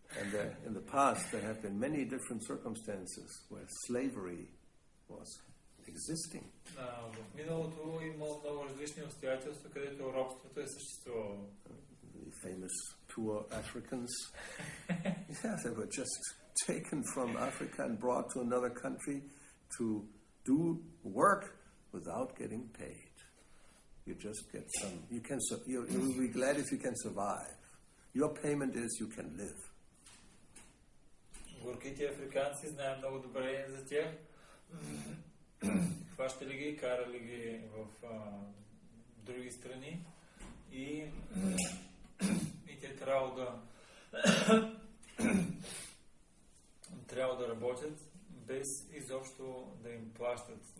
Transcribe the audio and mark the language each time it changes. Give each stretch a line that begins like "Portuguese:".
English: And in the past, there have been many different circumstances where slavery was existing.
Bulgarian: В миналото има много различни обстоятелства, където робството е съществувало.
English: The famous poor Africans, they were just taken from Africa and brought to another country to do work without getting paid. You just get some. You'll be glad if you can survive. Your payment is you can live.
Bulgarian: Горките африканци знаем много добре за тях. Хващали ги, карали ги в други страни и те трябва да работят без изобщо да им плащат.